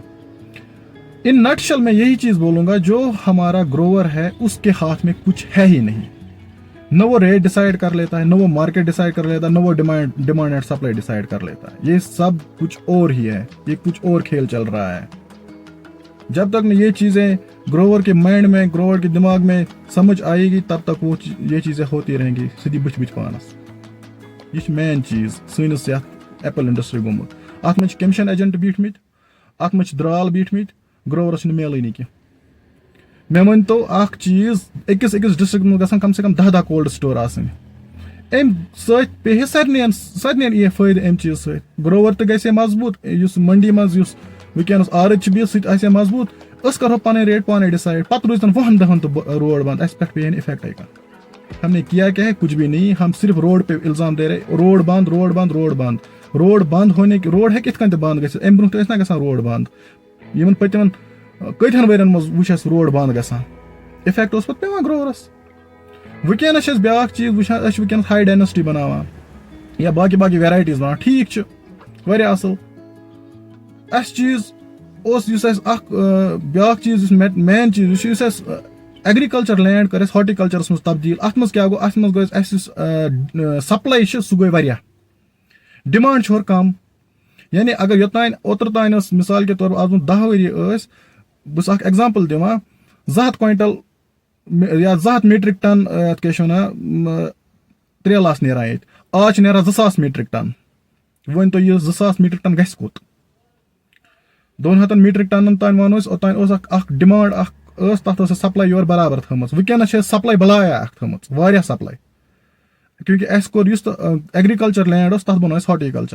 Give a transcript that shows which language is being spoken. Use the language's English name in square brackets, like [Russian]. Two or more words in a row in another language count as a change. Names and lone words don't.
[English] in a nutshell [Urdu] میں یہی چیز بولوں گا، جو ہمارا گروور ہے اس کے ہاتھ میں کچھ ہے ہی نہیں، نہ وہ ریٹ ڈیسائیڈ کر لیتا ہے، نہ وہ مارکیٹ ڈیسائیڈ کر لیتا ہے، نہ وہ [English] demand and supply [Urdu] ڈیسائیڈ کر لیتا ہے۔ یہ سب کچھ اور ہی ہے، یہ کچھ اور کھیل چل رہا ہے۔ جب تک یہ چیزیں گروور کے مائنڈ میں، گروور کے دماغ میں سمجھ آئے گی، تب تک یہ چیزیں ہوتی رہیں گی [Kashmiri] سیدھی بچ پانس۔ یہ مین چیز سٲنِس یتھ [English] apple industry [Kashmiri] گوٚمُت۔ اتھ منٛز چھِ [English] commission agent [Kashmiri] بیٹھ مٕتۍ، اتھ منٛز چھِ درال بیٹھ مٕتۍ، گروورس چھُنہٕ میلٲنی کینٛہہ۔ مےٚ ؤنۍتو اکھ چیٖز، أکِس ڈسٹرکٹ منٛز گژھن کم سے کم 10 [English] cold store [Kashmiri] آسٕنۍ، امہِ سۭتۍ پیٚیہِ سارنٕے یی فٲیدٕ امہِ چیٖز سۭتۍ۔ گروور تہِ گژھِ ہے مضبوٗط، یُس منڈی منٛز یُس ونکیٚنس آرٕچ چھِ بِہِتھ سُہ تہِ آسہِ ہے مضبوٗط، أسۍ کرہو پنٕنۍ ریٹ پانے ڈیسائیڈ، پتہٕ روزتن 20 تہٕ روڈ بند، اسہِ پٮ۪ٹھ پیٚیہِ نہٕ افیکٹے کانٛہہ۔ [Urdu] ہم نے کیا ہے؟ کچھ بھی نہیں، ہم صرف روڈ پہ الزام دے رہے، روڈ بند ہونے کی، [Kashmiri] روڈ ہے کتھ کن تہِ بند گژھِتھ، امہِ برونٛہہ تہِ ٲسۍ نا گژھان روڈ بند، یِمن پٔتمن کٔتہن ؤرین منٛز وٕچھ اَسہِ روڈ بند گژھان، افیکٹ اوس پتہٕ پیٚوان گروورس۔ ونکیٚنس چھِ أسۍ بیاکھ چیٖز وٕچھان، أسۍ چھِ ونکیٚنس [English] high density [Kashmiri] بناوان یا باقی ویرایٹیٖز بناوان، ٹھیٖک چھُ، واریاہ اصل اس چیز اوس یُس اَسہِ اکھ بیاکھ چیٖز یُس مین چیٖز یُس اَسہِ [English] agriculture land [Kashmiri] کٔر اَسہِ ہارٹیکلچرس منٛز تبدیٖل اَتھ منٛز کیاہ گوٚو اَتھ منٛز گوٚو اَسہِ یُس سپلاے چھِ سُہ گوٚو واریاہ ڈِمانڈ چھِ ہورٕ کم یعنی اگر یوٚتانۍ اوترٕ تانۍ ٲس [Urdu] مِثال کے طور پر [Kashmiri] آز برونٛہہ 10 ؤری ٲسۍ بہٕ چھُس اکھ ایگزامپل دِوان 200 کوینٹل یا 200 [English] metric ton [Kashmiri] یَتھ کیاہ چھِ وَنان تریلہٕ آسہٕ نیران ییٚتہِ آز چھِ نیران 2000 [English] metric ton [Kashmiri] وۄنۍ تُہۍ یہِ 2000 [English] metric ton [Kashmiri] گژھِ کوٚت 200 [English] metric tons [Kashmiri] تانۍ وَنو أسۍ اوٚتانۍ اوس اکھ ڈِمانڈ اکھ ٲس تَتھ ٲس سپلاے یورٕ برابر تھٲومٕژ وٕنکیٚنس چھِ سپلاے بلایا اکھ تھٲومٕژ واریاہ سپلاے کیونکہِ اَسہِ کوٚر یُس تہٕ [English] agriculture land [Kashmiri] اوس تَتھ بنوو اَسہِ ہارٹیکلچر